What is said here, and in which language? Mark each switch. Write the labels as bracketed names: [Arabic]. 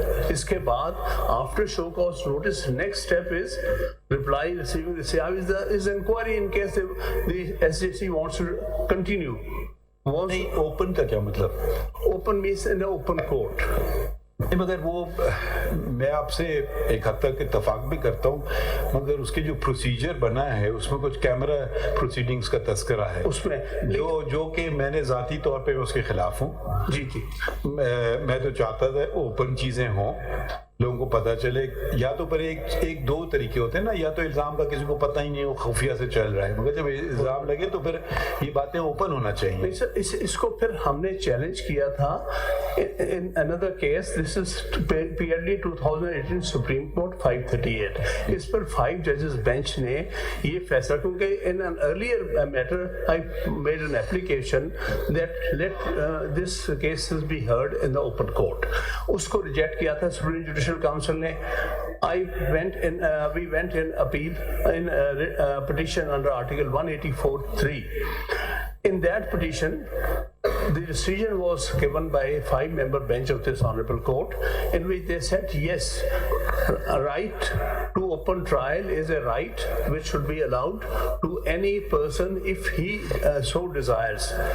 [Urdu] اس کے بعد [English] After show cause notice next step is reply receiving is inquiry in case the SJC wants to continue. [Urdu] نہیں open کا کیا مطلب؟ [English] Open means in the open court. [Urdu] نہیں مگر وہ میں آپ سے ایک حد تک اتفاق بھی کرتا ہوں, مگر اس کے جو پروسیجر بنا ہے اس میں کچھ کیمرہ پروسیڈنگز کا تذکرہ ہے اس میں جو کہ میں نے ذاتی طور پہ اس کے خلاف ہوں. جی جی میں تو چاہتا تھا اوپن چیزیں ہوں, لوگوں کو پتہ چلے. یا تو پر ایک دو طریقے ہوتے ہیں نا, یا تو الزام کا کسی کو پتہ ہی نہیں, وہ خفیہ سے چل رہا ہے, مگر جب الزام لگے تو پھر یہ باتیں اوپن ہونا چاہیے. نہیں سر, اس کو پھر ہم نے چیلنج کیا تھا [English] in another case. This is PLD 2018 Supreme Court 538. [Urdu] اس per [English] 5 judges bench [Urdu] نے یہ فیصلہ, کیونکہ [English] in an earlier matter I made an application that let this cases be heard in the open court. [Urdu] اس کو reject کیا تھا Supreme Judicial Council نے. [English] We went in appeal in petition under Article 184(3). In that petition, the decision was given by a 5-member bench of this honorable court, in which they said yes, a right to open trial is a right which should be allowed to any person if he so desires.